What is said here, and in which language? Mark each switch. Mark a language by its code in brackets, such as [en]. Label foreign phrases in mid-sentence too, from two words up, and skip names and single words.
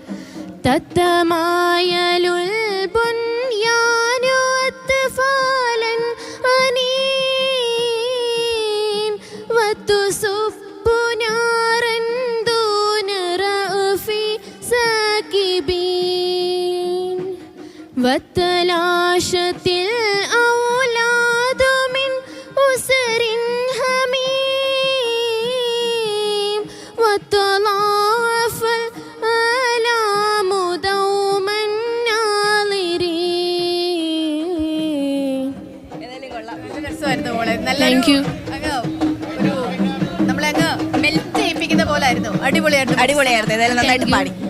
[ar] تتمايل البنيان أطفالا أنين وتصب نارا دون رأف ساكبين وتلاشت الأولاد من أسر هميم وتضاعف الآلام دوما ناظرين. [ml] നമ്മളെ അങ്ങ് മെൽറ്റ് ചെയ്യിപ്പിക്കുന്ന പോലെ ആയിരുന്നു. അടിപൊളിയായിരുന്നു. ഏതായാലും നന്നായിട്ട് പാടി.